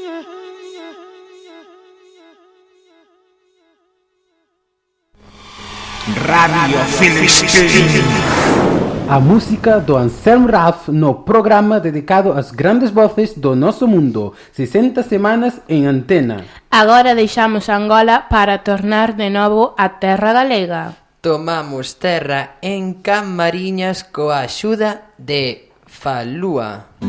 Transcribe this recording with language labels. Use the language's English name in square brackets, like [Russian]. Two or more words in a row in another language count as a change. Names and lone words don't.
[Galician] Radio Filistim. A música do Anselmo Ralph no programa dedicado às grandes vozes do nosso mundo. 60 semanas em antena. Agora deixamos Angola para tornar de novo a terra galega. Tomamos terra en Camariñas coa axuda de Falúa.